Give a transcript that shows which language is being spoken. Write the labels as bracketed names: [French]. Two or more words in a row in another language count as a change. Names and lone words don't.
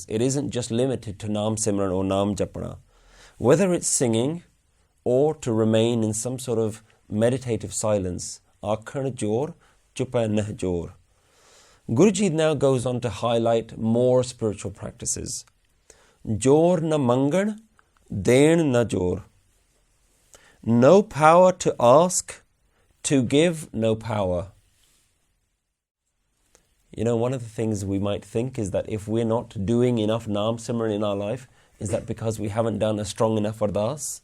[English] It isn't just limited to [Punjabi] ਨਾਮ ਸਿਮਰਨ [English] or [Punjabi] ਨਾਮ ਜਪਣਾ. [English] Whether it's singing or to remain in some sort of meditative silence. [Punjabi] ਆਖਣ ਜੋਰ ਚੁਪੈ ਜੋਰ. [English] Guruji now goes on to highlight more spiritual practices. [Punjabi] ਜੋਰ ਨ ਮੰਗਣ, ਦੇਣ ਨ ਜੋਰ. [English] No power to ask, to give no power. You know, one of the things we might think is that if we're not doing enough [Punjabi] ਨਾਮ ਸਿਮਰਨ [English] in our life, is that because we haven't done a strong enough ardas?